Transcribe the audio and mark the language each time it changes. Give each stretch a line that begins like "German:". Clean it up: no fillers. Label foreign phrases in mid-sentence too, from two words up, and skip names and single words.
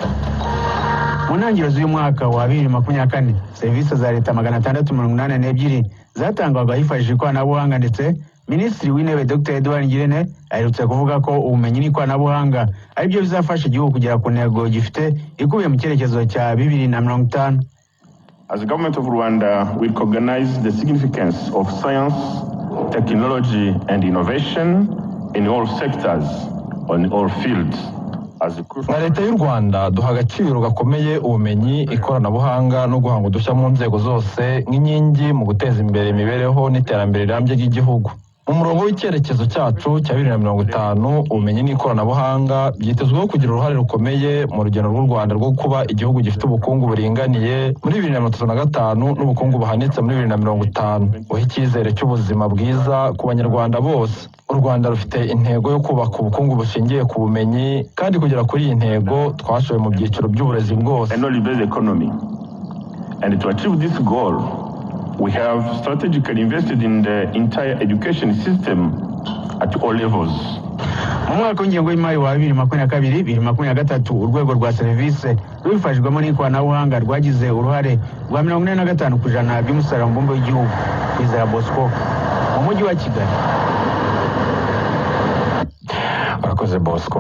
Kinyarwanda: Mu ntangiriro z'uyu mwaka wa 2024 serivisi za leta 682 zatangwaga hifashishije ikoranabuhanga, ndetse Minisitiri w'Intebe Dr Edouard Ngirente aherutse kuvuga ko ubumenyi n'ikoranabuhanga ari byo bizafasha igihugu kugera ku ntego gifite ikubiye mu cyerekezo cya 2050.
English: As the government of Rwanda, we recognize the significance of science, technology and innovation in all sectors, on all fields.
Kinyarwanda: Na leta y'u Rwanda duha agaciro gakomeye ubumenyi, ikoranabuhanga no guhanga udushya mu nzego zose nk'inkingi mu guteza imbere imibereho n'iterambere rirambye ry'igihugu. Mu murongo w'icyerekezo cyacu cya 2050 ubumenyi n'ikoranabuhanga byitezweho kugira uruhare rukomeye mu rugendo rw'u Rwanda rwo kuba igihugu gifite ubukungu buringaniye muri 2035 n'ubukungu buhanitse muri 2050, uha icyizere cy'ubuzima bwiza ku banyarwanda bose. U Rwanda rufite intego yo kubaka ubukungu bushingiye ku bumenyi, kandi kugera kuri iyi ntego twashoye mu byiciro by'uburezi bwose.
English: And to achieve this goal, we have strategically invested in the entire education system at all levels.
Kinyarwanda: Mu mwaka w'ingengo y'imari wa 2022-2023 urwego rwa serivisi rwifashijwemo n'ikoranabuhanga rwagize uruhare rwa 45% by'umusaruro mbumbe w'igihugu. Kwizera Bosco mu mujyi wa Kigali. Urakoze Bosco.